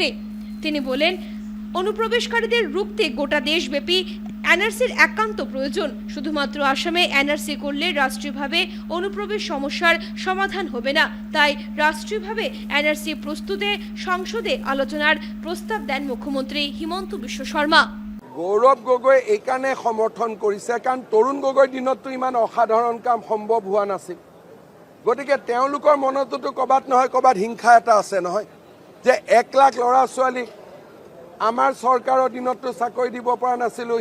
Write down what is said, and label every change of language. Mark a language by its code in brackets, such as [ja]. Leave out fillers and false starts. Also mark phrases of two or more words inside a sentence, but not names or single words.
[bn] তিনি বলেন, অনুপ্রবেশকারীদের রুখতে গোটা দেশব্যাপী এনআরসির একান্ত প্রয়োজন। শুধুমাত্র আসামে এনআরসি করলে রাষ্ট্রীয়ভাবে অনুপ্রবেশ সমস্যার সমাধান হবে না, তাই রাষ্ট্রীয়ভাবে এনআরসি প্রস্তুতে সংসদে আলোচনার প্রস্তাব দেন মুখ্যমন্ত্রী হিমন্ত বিশ্ব শর্মা। [as] গৌৰৱ গগৈ এইকাৰণে সমৰ্থন কৰিছে কাৰণ তৰুণ গগৈৰ দিনততো ইমান অসাধাৰণ কাম সম্ভৱ হোৱা নাছিল। গতিকে তেওঁলোকৰ মনততো ক'ৰবাত নহয় ক'ৰবাত হিংসা এটা আছে নহয়, যে 1 লাখ ল'ৰা ছোৱালীক আমাৰ চৰকাৰৰ দিনততো চাকৰি দিব পৰা নাছিলোঁ।